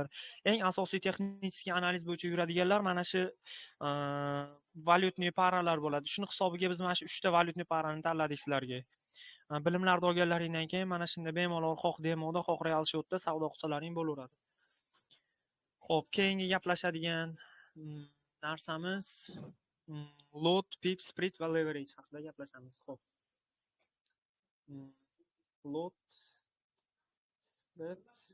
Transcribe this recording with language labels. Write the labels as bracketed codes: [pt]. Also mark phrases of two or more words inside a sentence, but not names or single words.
[uz] Eng asosiy texnik analiz bo'yicha yuradiganlar mana shu [ru] валютные пары [uz] bo'ladi. Shuni hisobiga biz mana shu 3 ta [ru] валютные пары [uz] tanladik sizlarga. Bilimlarni olganlaringdan keyin mana shunda bemalol xoh demoda, xoh real shotda savdo qilsalaring bo'laveradi. Xo'p, keyingi gaplashadigan narsamiz [en] lot, pip, split [uz] va leverage haqida gaplashamiz. Xo'p. Lot, split.